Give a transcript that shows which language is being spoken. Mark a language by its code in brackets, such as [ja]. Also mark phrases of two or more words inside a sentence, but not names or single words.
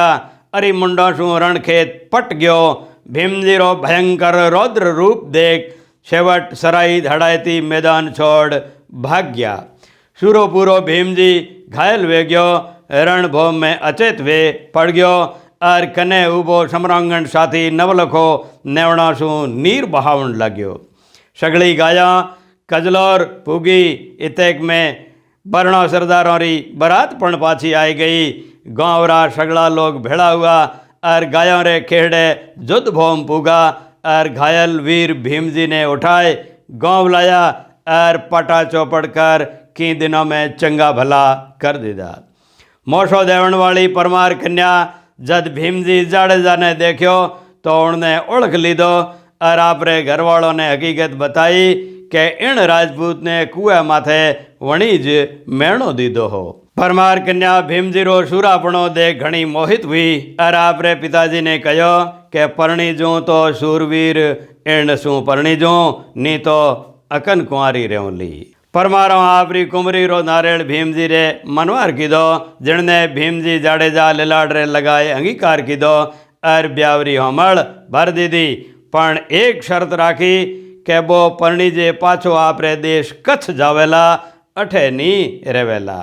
[raj] अरी मुंडों सू रणखेत पट गयो। भीमजी रो भयंकर रौद्र रूप देख छेवट सराई धड़ाईती मैदान छोड़ भाग गया। सूरो पूरो भीमजी घायल वे गयो। रणभूम में अचेत वे पड़ गयो और कने उबो सम्रांगण साथी नवलखो नेवणा सू नीर बहावण लाग्यो। सगली गायां कजलोर पूगी। इतेक में बरणो सरदारों री बरात पण पाछी आई गई। गाँव रा सगला लोग भेड़ा हुआ और गायों रे खेड़े जुद्ध भोम पूगा और घायल वीर भीमजी ने उठाए गाँव लाया और पटा चौपड़ कर की दिनों में चंगा भला कर दिया। मोशो देवण वाली परमार कन्या जद भीमजी जाडेजा ने देखो तो उन्हें ओळख लीधो और आपरे घरवालों ने हकीकत बताई के ईण राजपूतने कुए माथे वणी ज मेणो दीधो हो। परमार कन्या भीमजी रो शूरापणो देख घणी मोहित हुई और आपरे पिताजी ने कहो के परणी जूं तो शूरवीर एण शू परणी जूं नी तो अकन कुंवारी रेव ली। परमारो आपरी कुमरी रो नारेल भीमजी रे मनवार कीधो जिणने भीमजी जाडेजा लिलाड़ रे लगाए अंगीकार कीधो और ब्यावरी होमळ भर दीधी पण एक शर्त राखी के बो परणी जे पाछो आपरे देश कच्छ जावेला अठे नी रेवेला।